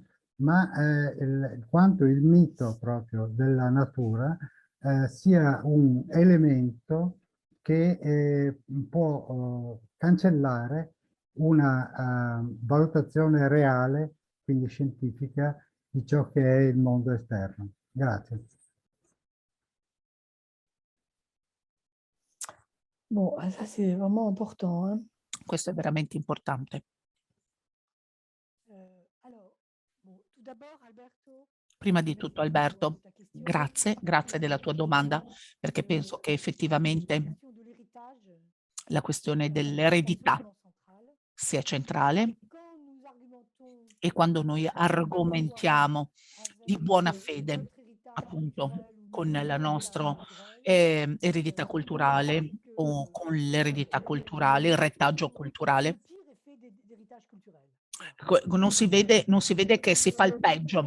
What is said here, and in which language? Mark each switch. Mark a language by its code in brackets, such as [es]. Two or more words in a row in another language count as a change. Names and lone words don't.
[it] Ma quanto il mito proprio della natura sia un elemento che può cancellare una valutazione reale, quindi scientifica, di ciò che è il mondo esterno. Grazie. [fr] Bon, ça c'est vraiment important, hein. [it] Questo è veramente importante. [fr] Alors, bon, tout d'abord, [it] Alberto, Prima di tutto, Alberto, grazie della tua domanda, perché penso che effettivamente la questione dell'eredità sia centrale, e quando noi argomentiamo di buona fede, appunto, con la nostra eredità culturale o con l'eredità culturale, il retaggio culturale, non si vede che si fa il peggio.